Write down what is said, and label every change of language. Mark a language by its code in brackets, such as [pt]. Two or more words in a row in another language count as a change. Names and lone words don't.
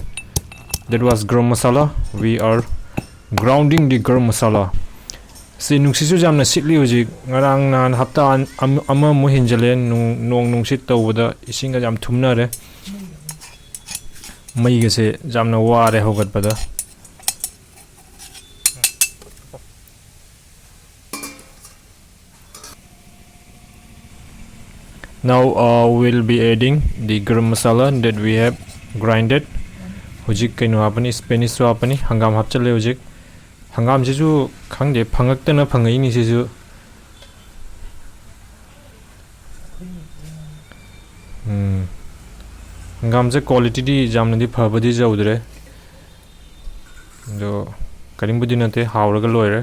[en] That was [hi] garam masala. [en] We are grounding the [hi] garam masala. [mni] Si nungsisu jamna sitli hojik ngarang nan hapta ama mo hinjale nong nungsit tawda isinga jam thumna re mai ge se jamna ware hogat pada [en] Now we'll be adding the garam masala that we have grinded. [mni] Hojik kaino hapani spinach so hapani hangam hapchale hojik. Hangam jisu khangde phangakta na phangai ni jisu. Hangam je quality di jamna di phabadi jaudre. Do karim budi nate hawraga loire.